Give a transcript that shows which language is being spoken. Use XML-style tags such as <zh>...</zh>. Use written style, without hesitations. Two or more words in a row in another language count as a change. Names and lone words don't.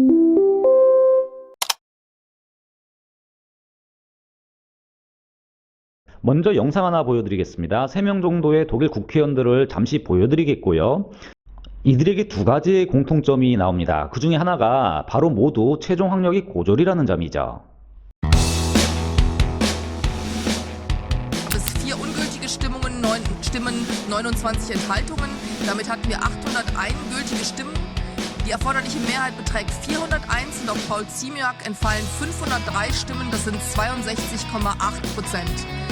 <ko>먼저 영상 하나 보여드리겠습니다. 3명 정도의 독일 국회의원들을 잠시 보여드리겠고요. 이들에게 두 가지의 공통점이 나옵니다. 그 중에 하나가 바로 모두 최종 학력이 고졸이라는 점이죠.</ko> <de>Bis 4 ungültige Stimmungen, 9 Stimmen, 29 Enthaltungen. Damit hatten wir 801 gültige Stimmen. Die erforderliche Mehrheit beträgt 401 und auf Paul Ziemiak entfallen 503 Stimmen, das sind 62,8%.</de>